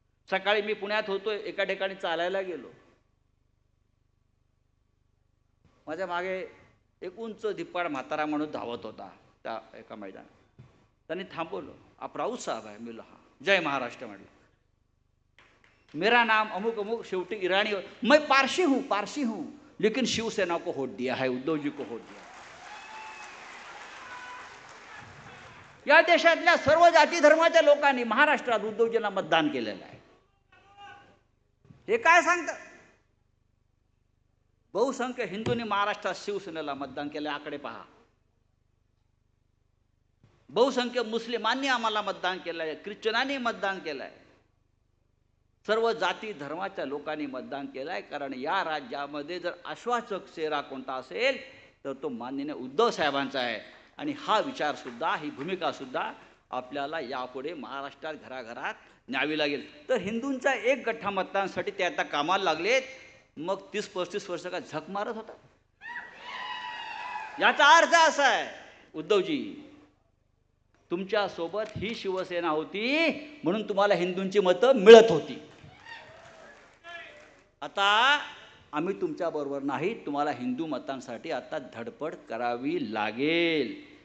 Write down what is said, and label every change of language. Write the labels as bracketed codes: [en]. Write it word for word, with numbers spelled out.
[mr] सकाळी मी पुण्यात होतो, एका ठिकाणी चालायला गेलो. माझ्या मागे एक उंच धिप्पाड म्हातारा म्हणून धावत होता त्या एका मैदानात. त्यांनी थांबवलं. [hi] आप राऊत साहेब आहे? [mr] मी हा, जय महाराष्ट्र म्हटलं. [hi] मेरा नाम अमुक अमुक, शेवटी ईरानी. मैं पारसी हूँ, पारसी हूँ, लेकिन शिवसेना को वोट दिया है, उद्धव जी को वोट दिया है. [mr] या देशातल्या सर्व जाती धर्माच्या लोकांनी महाराष्ट्रात उद्धवजींना मतदान केलेलं आहे. हे काय सांगतं? बहुसंख्य हिंदूंनी महाराष्ट्रात शिवसेनेला मतदान केले, आकडे पहा. बहुसंख्य मुस्लिमांनी आम्हाला मतदान केलंय, ख्रिश्चनांनी मतदान केलंय, सर्व जाती धर्माच्या लोकांनी मतदान केलं आहे. कारण या राज्यामध्ये जर आश्वासक चेहरा कोणता असेल तर तो माननीय उद्धव साहेबांचा आहे. आणि हा विचारसुद्धा, ही भूमिकासुद्धा आपल्याला यापुढे महाराष्ट्रात घराघरात न्यावी लागेल. तर हिंदूंच्या एक गठ्ठा मतदानासाठी ते आता कामाला लागलेत. मग तीस पस्तीस वर्ष का झक मारत होता? याचा अर्थ असा आहे, उद्धवजी तुमच्यासोबत ही शिवसेना होती म्हणून तुम्हाला हिंदूंची मतं मिळत होती. आता आम्ही तुमच्याबरोबर नाही, तुम्हाला हिंदू मतांसाठी आता धडपड करावी लागेल.